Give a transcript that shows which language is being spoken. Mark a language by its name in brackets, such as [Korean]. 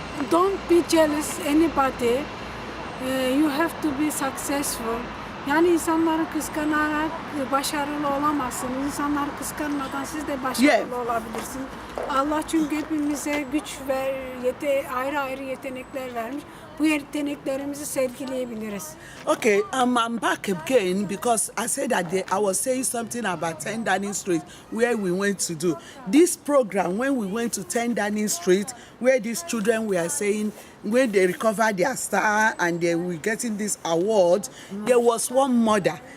[English] Don't be jealous anybody. You have to be successful. [Turkish] Yani insanları kıskanarak başarılı olamazsınız. İnsanları kıskanmadan siz de başarılı [English] Yeah. [Turkish] olabilirsiniz. Allah çünkü hepimize güç ve ayrı ayrı yetenekler vermiş. Bu yeteneklerimizi sergileyebiliriz. [English] Okay, I'm back again because I said that I was saying something about 10 Downing Street where we went to do this program. When we went to 10 Downing Street, where these children were saying when they recovered their star and they were getting this award, there was one mother.